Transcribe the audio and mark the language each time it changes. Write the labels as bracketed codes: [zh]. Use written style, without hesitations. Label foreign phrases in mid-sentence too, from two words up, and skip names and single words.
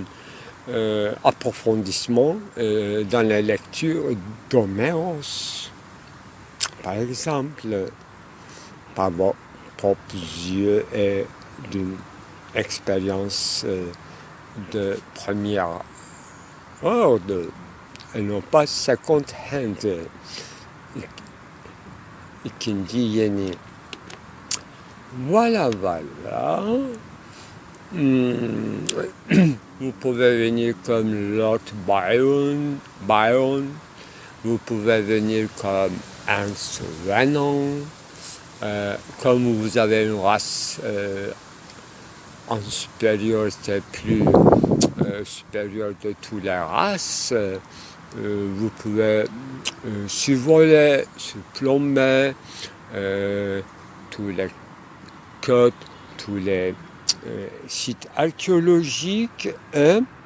[fr] approfondissement dans la lecture d'Homéros, par exemple, par vos propres yeux et d'une expérience de première ordre, et non pas [en] second hand. [tr] İkinci yeni [fr] Voilà, voilà. Hmm. Vous pouvez venir comme Lord Byron. Vous pouvez venir comme Ernst Renan. Comme vous avez une race en supériorité plus supérieure de toutes les races, vous pouvez survoler, surplomber tous les côtes, tous les sites archéologiques et